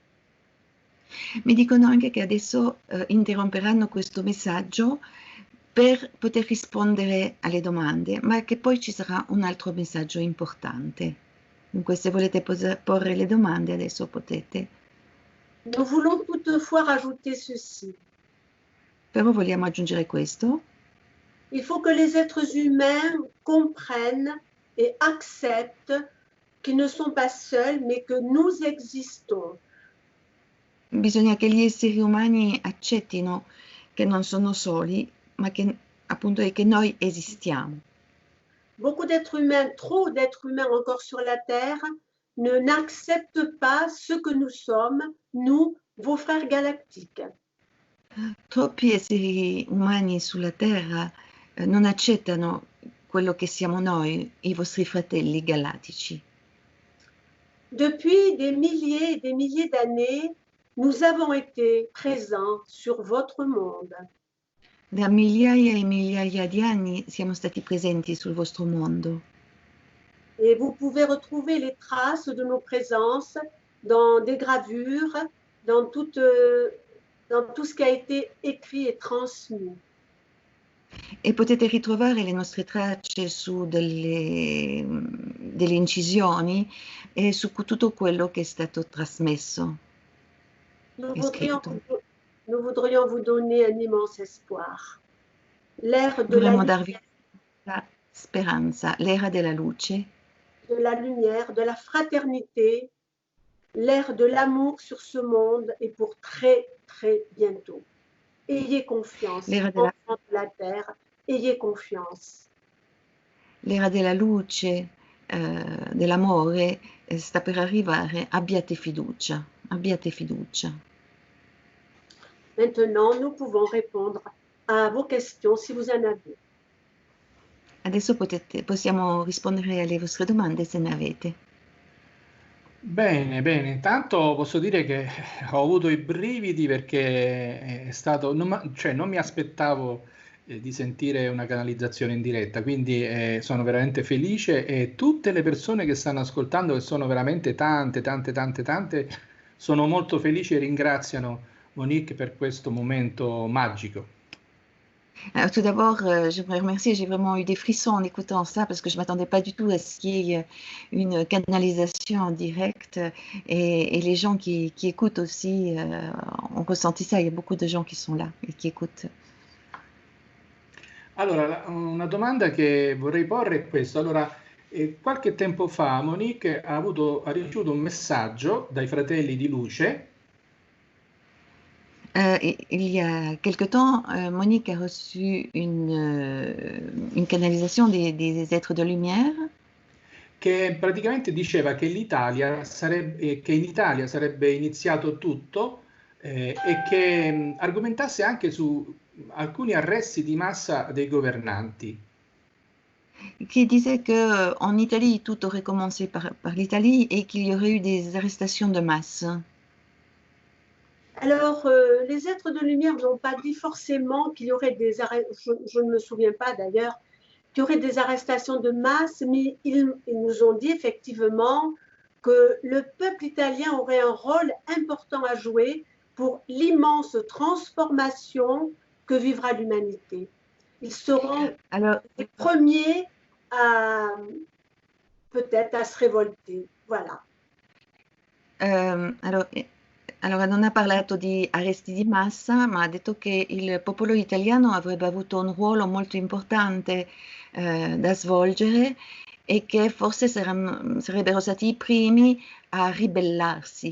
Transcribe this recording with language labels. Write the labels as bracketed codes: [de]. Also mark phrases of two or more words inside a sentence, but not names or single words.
[it] Mi dicono anche che adesso interromperanno questo messaggio per poter rispondere alle domande, ma che poi ci sarà un altro messaggio importante. Dunque, se volete porre le domande, adesso potete. [fr] Nous voulons toutefois rajouter ceci. [it] Però vogliamo aggiungere questo. [fr] Il faut que les êtres humains comprennent et acceptent qu'ils ne sont pas seuls, mais que nous existons. [it] Bisogna che gli esseri umani accettino che non sono soli, ma che appunto è che noi esistiamo. [fr] Beaucoup d'êtres humains, trop d'êtres humains encore sur la Terre, n'acceptent pas ce que nous sommes, nous, vos frères galactiques. [it] Troppi esseri umani sulla Terra non accettano quello che siamo noi, i vostri fratelli galattici. [fr] Depuis des milliers d'années, nous avons été présents sur votre monde. [it] Da migliaia e migliaia di anni siamo stati presenti sul vostro mondo. [fr] Et vous pouvez retrouver les traces de nos présences dans des gravures, dans tout ce qui a été écrit et transmis. [it] E potete ritrovare le nostre tracce su delle incisioni e su tutto quello che è stato trasmesso. [fr] Nous voudrions vous donner un immense espoir. L'ère de [it] Vorremmo darvi la speranza, l'era della luce, [fr] de la lumière, de la fraternité, l'ère de l'amour sur ce monde et pour très, très bientôt. Ayez confiance, enfants de la terre, ayez confiance. [it] L'era della luce, dell'amore sta per arrivare, abbiate fiducia, abbiate fiducia. [fr] Maintenant, nous pouvons répondre à vos questions si vous en avez. [it] Adesso possiamo rispondere alle vostre domande se ne avete. Bene, bene. Intanto posso dire che ho avuto i brividi perché è stato, non mi aspettavo di sentire una canalizzazione in diretta, quindi sono veramente felice e tutte le persone che stanno ascoltando, che sono veramente tante, sono molto felici e ringraziano Monique per questo momento magico. [fr] Alors, tout d'abord, j'aimerais remercier, j'ai vraiment eu des frissons en écoutant ça parce que je ne m'attendais pas du tout à ce qu'il y ait une canalisation en direct et les gens qui écoutent aussi ont ressenti ça, il y a beaucoup de gens qui sont là et qui écoutent. [it] Allora, una domanda che vorrei porre è questa. Allora, qualche tempo fa Monique ha ricevuto un messaggio dai fratelli di luce. [fr] Il y a quelque temps, Monique a reçu une canalisation des êtres de lumière. [it] che praticamente diceva che che in Italia sarebbe iniziato tutto e che argomentasse anche su alcuni arresti di massa dei governanti. [fr] Qui disait qu'en Italie, tout aurait commencé par l'Italie et qu'il y aurait eu des arrestations de masse. Alors, les êtres de lumière n'ont pas dit forcément qu'il y aurait des arrestations, je ne me souviens pas d'ailleurs, qu'il y aurait des arrestations de masse, mais ils nous ont dit effectivement que le peuple italien aurait un rôle important à jouer pour l'immense transformation que vivra l'humanité. Ils seront les premiers à peut-être à se révolter. Voilà. [it] Allora, non ha parlato di arresti di massa, ma ha detto che il popolo italiano avrebbe avuto un ruolo molto importante da svolgere e che forse sarebbero stati i primi a ribellarsi.